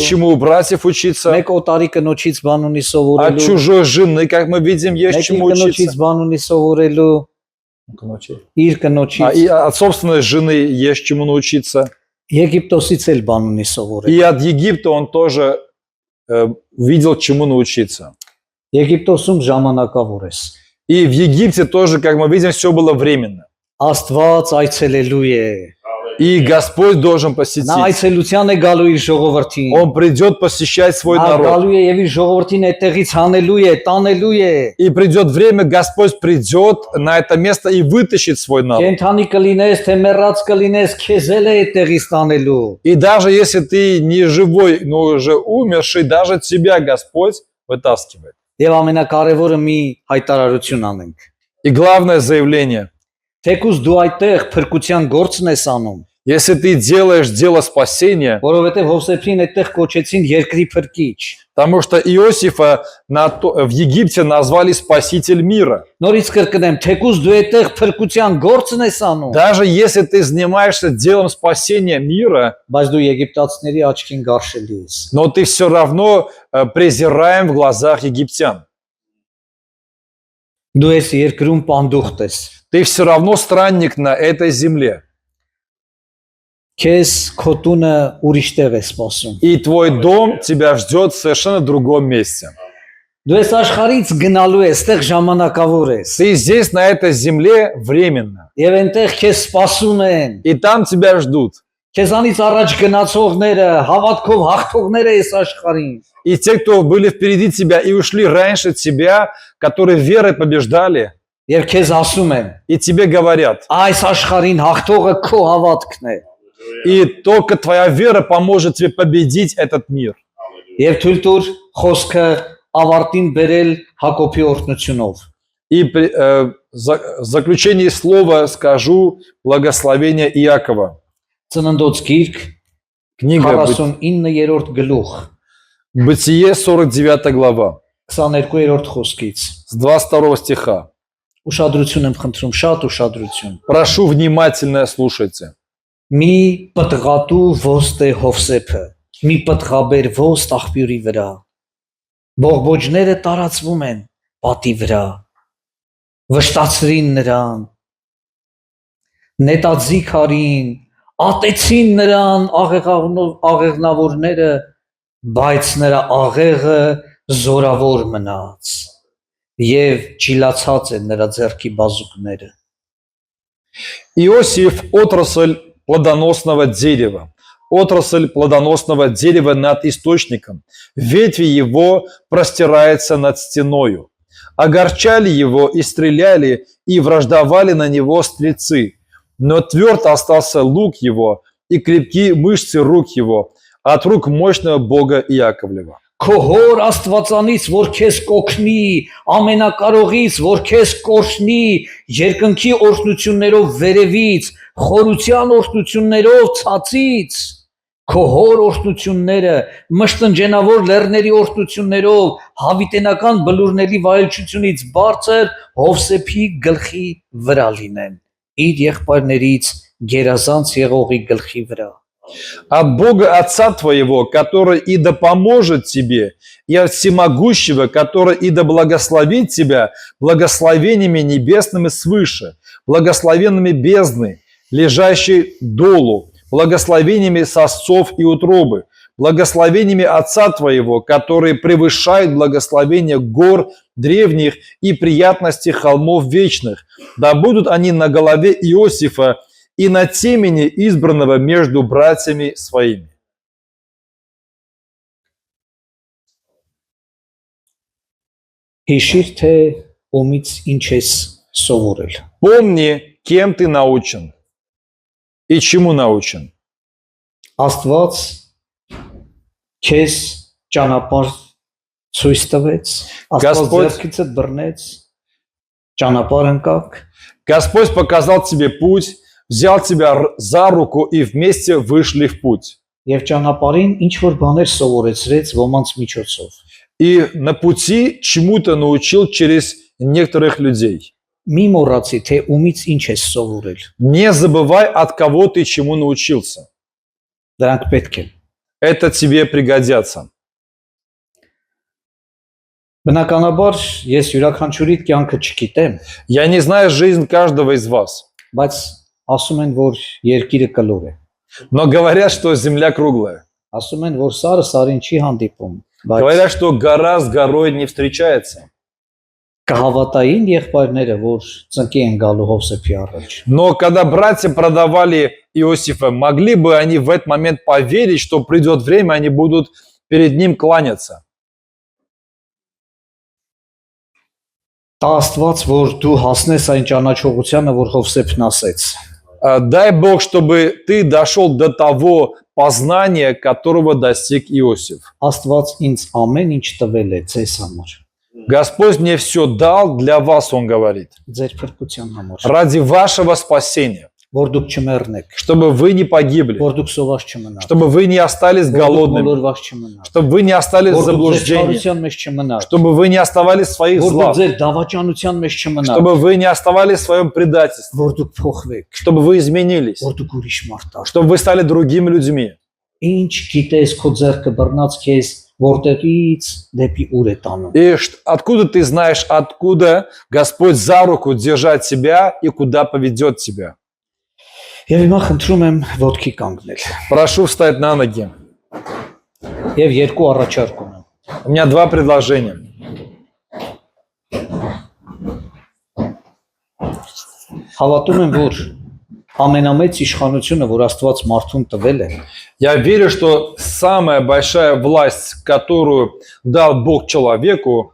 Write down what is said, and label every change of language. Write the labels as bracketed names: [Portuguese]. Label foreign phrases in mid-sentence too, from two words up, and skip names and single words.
[Russian] чему у братьев учиться, [Armenian] մեկ օտարի կնոջից բան ունի [Russian] от [Armenian] սովորելու, [Russian] чужой жены, как мы видим, есть [Armenian] մեկ [Russian] чему [Armenian] կնոջից [Russian] учиться. [Armenian] բան ունի սովորելու, իր կնոջից, [Russian] И от собственной жены есть чему научиться. [Armenian] Եգիպտոսից էլ բան ունի սովորել։ [Russian] И от Египта он тоже видел, чему научиться. [Armenian] Եգիպտոսում ժամանակավոր ես։ [Russian] И в Египте тоже, как мы видим, все было временно. [Armenian] Աստված այցելելու է։ [Russian] И Господь должен [Armenian] Նա [Russian] посетить. [Armenian] այցելության է գալու իր ժողովրդին։ [Russian] Он придет посещать свой [Armenian] Նա [Russian] народ. [Armenian] գալու է եւ իր ժողովրդին այդտեղից հանելու է, տանելու է։ [Russian] И придет время, Господь придет на это место и вытащит свой народ. [Armenian] Կենթանի կլինես, թե մեռած կլինես, քեզ էլ է այդտեղից տանելու։ [Russian] И даже если ты не живой, но уже умерший, даже тебя Господь вытаскивает. [Armenian] Եվ ամենակարևորը մի հայտարարություն անենք։ [Russian] И главное заявление. [Armenian] Թեկուզ դու այդտեղ փրկության գործն ես անում, [Russian] Если ты делаешь дело спасения, [Armenian] որովհետեւ Հովսեփին այդտեղ կոչեցին երկրի փրկիչ։ [Russian] потому что Иосифа в Египте назвали спаситель мира. [Armenian] Նորից կրկնեմ, թեկուզ дու այդտեղ փրկության գործն ես անում, [Russian] Даже если ты занимаешься делом спасения мира, [Armenian] բայց դու եգիպտացիների աչքին գարշելի ես։ [Russian] но ты все равно презираем в глазах египтян. [Armenian] Դու ես երկրում պանդուխտ ես։ [Russian] Ты все равно странник на этой земле. [Armenian] Քեզ քո տունը ուրիշ տեղ է սպասում։ [Russian] И твой дом тебя ждет в совершенно другом месте. [Armenian] Դու ես աշխարհից գնալու ես, այդտեղ ժամանակավոր ես։ [Russian] Ты здесь, на этой земле, временно. [Armenian] Եվ այնտեղ քեզ սպասում են։ [Russian] И там тебя ждут. [Armenian] Քեզանից առաջ գնացողները, հավատքով հաղթողները ես աշխարհին։ [Russian] И те, кто были впереди тебя и ушли раньше тебя, которые верой побеждали, [Armenian] Եվ քեզ ասում են, [Russian] и тебе говорят, [Armenian] այս աշխարհին հաղթողը քո հավատքն է։ [Russian] и только твоя вера поможет тебе победить этот мир. [Armenian] Եվ թույլ տուր խոսքը ավարտին բերել Հակոբի օրհնությունով։ [Russian] И в заключении слова скажу благословение Иакова. [Armenian] Ծննդոց գիրք [Russian] Книга [Armenian] 49-րդ գլուխ, [Russian] Бытие, 49 глава, [Armenian] 22-րդ խոսքից։ [Russian] с 22 стиха. [Armenian] Ուշադրություն եմ խնդրում, շատ ուշադրություն։ [Russian] Прошу внимательно слушайте. [Armenian] Մի պտղատու ոստ է Հովսեփը, մի պտղաբեր ոստ աղբյուրի վրա։ Բողբոջները տարածվում են պատի վրա։ Վշտացրին նրան, նետաձիգ արին, ատեցին նրան աղեղնավորները, բայց նրա աղեղը զորավոր մնաց եւ ճիլացած են նրա ձեռքի բազուկները։ [Russian] Иосиф – отрасль плодоносного дерева. Отрасль плодоносного дерева над источником. Ветви его простираются над стеною. Огорчали его и стреляли, и враждовали на него стрельцы. Но тверд остался лук его, и крепки мышцы рук его, от рук мощного Бога Иаковлева. [Armenian] քո հոր Աստվածանից, որ քեզ կօգնի, ամենակարողից, որ քեզ կորշնի, երկնքի օրհնություններով վերևից, խորության օրհնություններով ցածից, քո հոր օրհնությունները, մշտնջենավոր լեռների օրհնություններով, հավիտենական բլուրների վայելչությունից բարձր Հովսեփի գլխի վրա լինեն, իր եղբայրներից գերազանց եղողի գլխի վրա։ [Russian] От Бога Отца твоего, который и да поможет тебе, и от Всемогущего, который и да благословит тебя благословениями небесными свыше, благословенными бездны, лежащей долу, благословениями сосцов и утробы, благословениями Отца твоего, которые превышают благословения гор древних и приятности холмов вечных. Да будут они на голове Иосифа и на темени избранного между братьями своими. [Armenian] Հիշիր, թե ումից ինչ ես սովորել։ [Russian] Помни, кем ты научен и чему научен. [Armenian] Աստված քեզ ճանապարհ ցույց տվեց, Աստված [Russian] Господь- [Armenian] ձեռքիցդ բռնեց, ճանապարհ ընկաք, [Russian] Господь показал тебе путь, взял тебя за руку и вместе вышли в путь. [Armenian] եւ ճանապարհին ինչ որ բաներ սովորեցրեց ոմանց միջոցով։ [Russian] И на пути чему-то научил через некоторых людей. [Armenian] Մի մոռացի, թե ումից ինչ ես սովորել։ [Russian] Не забывай, от кого ты чему научился. [Armenian] Դրանք պետք է։ [Russian] Это тебе пригодятся. [Armenian] Բնականաբար ես յուրաքանչյուրի կյանքը չգիտեմ, [Russian] Я не знаю жизнь каждого из вас, [Armenian] բայց ասում են, որ երկիրը կլոր է։ [Russian] но говорят, что земля круглая. [Armenian] Ասում են, որ սարը սարին չի հանդիպում, բայց [Russian] Говорят, что гора с горой не встречается. [Armenian] կհավատային եղբայրները, որ ծնկի են գալու Հովսեփի առաջ։ [Russian] Но когда братья продавали Иосифа, могли бы они в этот момент поверить, что придет время, они будут перед ним кланяться. [Armenian] Տա Աստված, որ դու հասնես այն ճանաչողությանը, որ Հովսեփն ասեց։ [Russian] Дай Бог, чтобы ты дошел до того познания, которого достиг Иосиф. [Armenian] Աստված ինձ ամեն ինչ տվել է ձեզ համար, [Russian] Господь мне все дал для вас, Он говорит, [Armenian] ձեր փրկության համար, [Russian] ради вашего спасения, [Armenian] որ դուք չմեռնեք, [Russian] чтобы вы не погибли, [Armenian] որ дուք սոված չմնաք, [Russian] чтобы вы не остались [Armenian] որ դուք [Russian] голодными, [Armenian] մոլորված չմնաք, [Russian] чтобы вы не остались в [Armenian] որ դուք ձեր [Russian] заблуждении, [Armenian] չարության մեջ չմնաք, [Russian] чтобы вы не оставались в своих [Armenian] որ դուք [Russian] злах, [Armenian] ձեր դավաճանության մեջ չմնաք, [Russian] чтобы вы не оставались в своем предательстве, [Armenian] որ դուք փոխվեք, [Russian] чтобы вы изменились, [Armenian] որ дուք ուրիշ մարդ դառնաք։ [Russian] чтобы вы стали другими людьми. [Armenian] Ինչ գիտես քո ձեռքը բռնած քեզ որտեղից դեպի ուր է տանում։ [Russian] И откуда ты знаешь, откуда Господь за руку держать тебя и куда поведет тебя? [Armenian] Եվ հիմա խնդրում եմ ոտքի կանգնել։ [Russian] Прошу встать на ноги. [Armenian] Եվ երկու առաջարկ ունեմ։ [Russian] У меня два предложения. [Armenian] Հավատում եմ, որ ամենամեծ իշխանությունը, որ Աստված մարդուն տվել է, [Russian] Я верю, что самая большая власть, которую дал Бог человеку,